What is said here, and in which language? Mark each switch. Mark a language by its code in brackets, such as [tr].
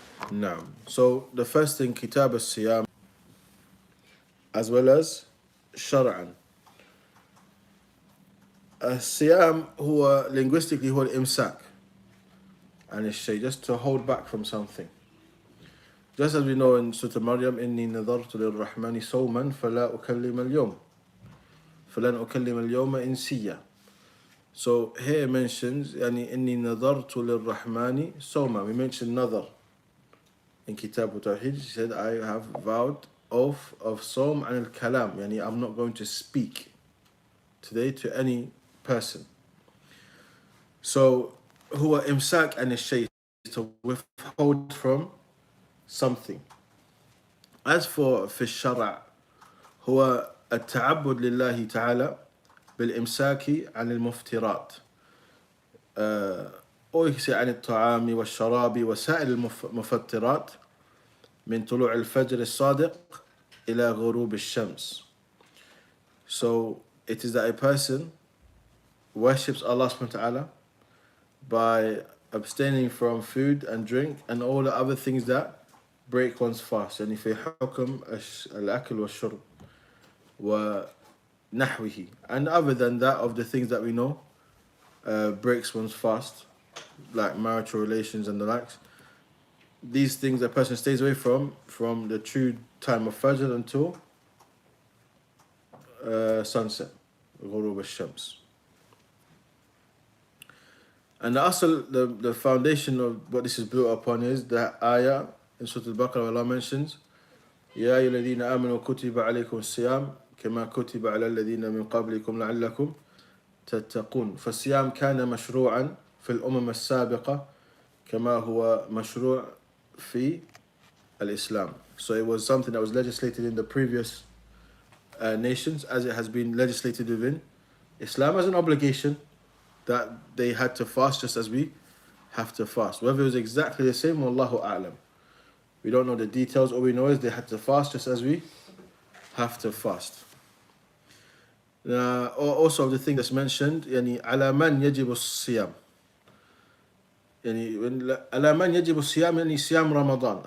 [en] Now, so the first thing, Kitab al-Siyam, as well as Shar'an. [ar] الصيام هو [en] linguistically [ar] هو الإمساك عن الشيء, [en] just to hold back from something. Just as we know in Surah Maryam, [ar] إني نذرت للرحمن صوما فلا أكلم اليوم فلن أكلم اليوم إنسيا. [en] So here it mentions [ar] يعني إني نذرت للرحمن صوما. [en] We mentioned nadar in Kitab al-Tawheed. He said, I have vowed oath of Sawm and al-Kalam, يعني I'm not going to speak today to any person. So [ar] هو إمساك عن الشيء, [en] to withhold from something. As for [ar] في الشرع هو التعبد لله تعالى بالإمساك عن المفترات. أو يكسي عن الطعام والشراب وسائر المفطرات من طلوع الفجر الصادق إلى غروب الشمس. [en] So it is that a person worships Allah subhanahu wa ta'ala by abstaining from food and drink and all the other things that break one's fast. [ar] يعني في حكم الأكل والشرب ونحوه. [en] And other than that, of the things that we know breaks one's fast, like marital relations and the likes. These things a person stays away from the true time of Fajr until sunset, [ar] غروب الشمس. [en] And also the foundation of what this is built upon is the ayah in Surah Al-Baqarah, Allah mentions, [ar] يا أيها الذين آمنوا كتب عليكم الصيام كما كتب على الذين من قبلكم لعلكم تتقون. فالصيام كان مشروعا في الأمم السابقة كما هو مشروع في الإسلام. [en] So it was something that was legislated in the previous nations, as it has been legislated within Islam as an obligation that they had to fast just as we have to fast. Whether it was exactly the same, wallahu a'lam. We don't know the details. All we know is they had to fast just as we have to fast. Also the thing that's mentioned, [ar] يعني على من يجب الصيام. يعني على من يجب الصيام يعني صيام رمضان.